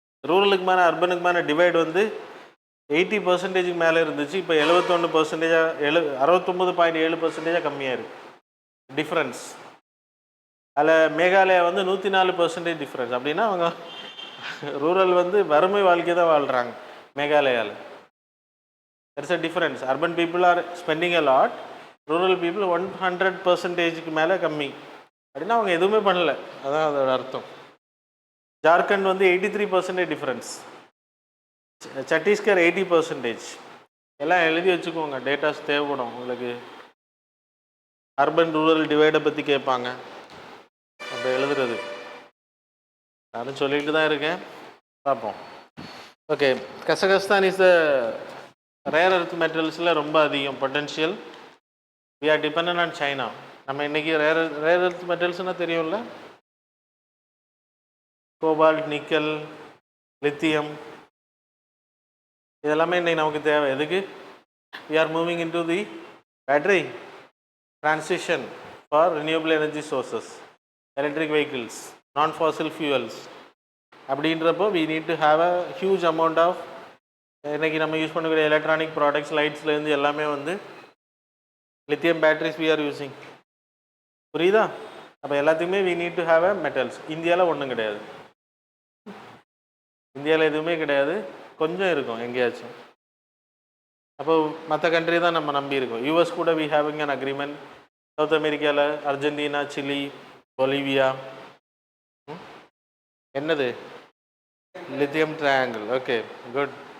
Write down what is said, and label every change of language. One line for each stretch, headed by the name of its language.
Tamil: ரூரலுக்குமான அர்பனுக்குமான divide வந்து 80% மேலே இருந்துச்சு, இப்போ 71%, 69.7% கம்மியாக இருக்குது டிஃப்ரென்ஸ். அதில் மேகாலயா வந்து 104% டிஃப்ரென்ஸ். அப்படின்னா அவங்க ரூரல் வந்து வறுமை வாழ்க்கை தான் வாழ்கிறாங்க மேகாலயாவில்.
English: there's a difference. Urban people are spending a lot, rural people
Tamil: 100%க்கு மேலே கம்மி. அப்படின்னா அவங்க எதுவுமே பண்ணலை, அதான் அதோட அர்த்தம். ஜார்க்கண்ட் வந்து 83% டிஃப்ரென்ஸ், சத்தீஸ்கர் 80%. எல்லாம் எழுதி வச்சுக்கோங்க, டேட்டாஸ் தேவைப்படும் உங்களுக்கு. அர்பன் ரூரல் டிவைடை பற்றி கேட்பாங்க, அப்போ எழுதுறது. நானும் சொல்லிட்டு தான் இருக்கேன், பார்ப்போம். Okay, Kazakhstan is the rare earth மெட்டல்ஸில் ரொம்ப அதிகம் potential.
English: We are dependent on China.
Tamil: நம்ம இன்றைக்கி ரேர் எர்த் மெட்டல்ஸ்னால் தெரியும்ல, கோபால்ட், நிக்கல், லித்தியம், இதெல்லாமே இன்றைக்கி நமக்கு தேவை. எதுக்கு?
English: We are moving into the battery transition for renewable energy sources, electric vehicles, non-fossil fuels.
Tamil: அப்படின்றப்போ
English: we need to have a huge amount of,
Tamil: இன்றைக்கி நம்ம யூஸ் பண்ணக்கூடிய எலக்ட்ரானிக் ப்ராடக்ட்ஸ், லைட்ஸ்லேருந்து எல்லாமே வந்து lithium batteries
English: we are using.
Tamil: புரியுதா? அப்போ எல்லாத்துக்குமே
English: we need to have a metals.
Tamil: இந்தியாவில் ஒன்றும் கிடையாது, இந்தியாவில் எதுவுமே கிடையாது, கொஞ்சம் இருக்கும் எங்கேயாச்சும். அப்போ மற்ற கண்ட்ரி தான் நம்ம நம்பி இருக்கோம். யூஎஸ் கூட
English: We having an agreement.
Tamil: South அமெரிக்காவில் அர்ஜென்டினா, சிலி, பொலிவியா, என்னது லித்தியம் ட்ரையாங்கிள். Okay, good.